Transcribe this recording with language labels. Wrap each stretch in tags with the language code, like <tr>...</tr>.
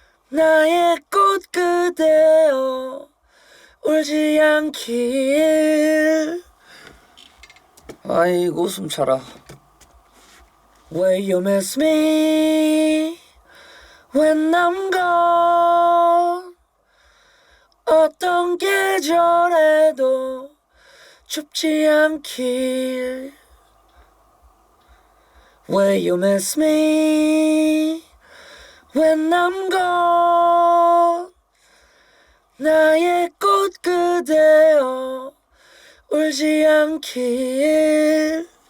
<ko>나의 꽃 그대여 울지 않길. 아이고 숨차라.</ko> <en>Will you miss me when I'm gone?</en> <ko>어떤 계절에도 춥지 않길.</ko> <en>Will you miss me when I'm gone?</en> <ko>나의 꽃 그대여 울지 않길.</ko>